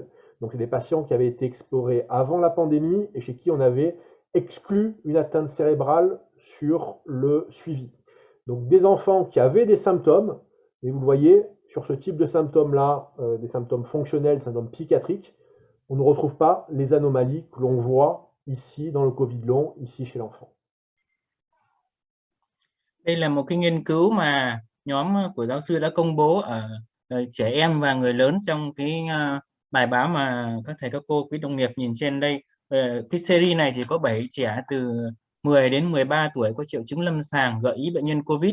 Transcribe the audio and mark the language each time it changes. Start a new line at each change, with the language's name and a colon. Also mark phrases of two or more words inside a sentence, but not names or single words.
French: Donc, c'est des patients qui avaient été explorés avant la pandémie et chez qui on avait exclu une atteinte cérébrale sur le suivi. Donc, des enfants qui avaient des symptômes, et vous le voyez, sur ce type de symptômes-là, des symptômes fonctionnels, des symptômes psychiatriques, on ne retrouve pas les anomalies que l'on voit ici dans le Covid long, ici chez l'enfant.
Vietnamese: Đây là một cái nghiên cứu mà nhóm của giáo sư đã công bố ở trẻ em và người lớn trong cái bài báo mà các thầy các cô, quý đồng nghiệp nhìn trên đây. Cái series này thì có 7 trẻ từ 10 đến 13 tuổi có triệu chứng lâm sàng gợi ý bệnh nhân COVID.